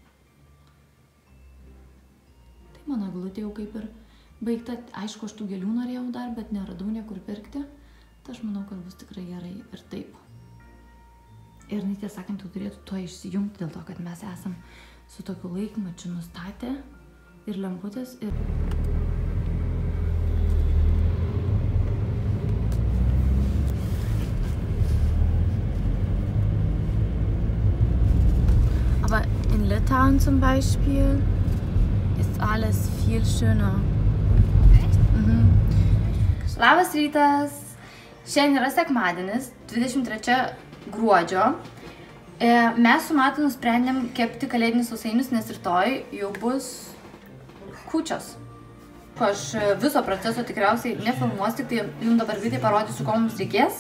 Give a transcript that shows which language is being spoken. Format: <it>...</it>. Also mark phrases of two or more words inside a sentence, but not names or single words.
<lt>Tai mano eglutė jau kaip ir baigta. Aišku, aš tų gėlių norėjau dar, bet neradau niekur pirkti. Tai aš manau, kad bus tikrai gerai ir taip. Ir tiesą sakant, jau turėtų to išsijungti, dėl to, kad mes esam su tokiu laikmačiu nustatę ir lemputės ir...</lt> <de>Aber in Litauen zum Beispiel ist alles viel schöner. Echt?</de> <lt>Mhm. Labas rytas! Šiandien yra sekmadienis, 23 gruodžio. Mes su Matu nusprendėm kepti kalėdinius sausainius, nes rytoj jau bus kūčios. Aš viso proceso tikriausiai nefilmuosiu, tik tai jums dabar greitai parodysiu, ko mums reikės.</lt>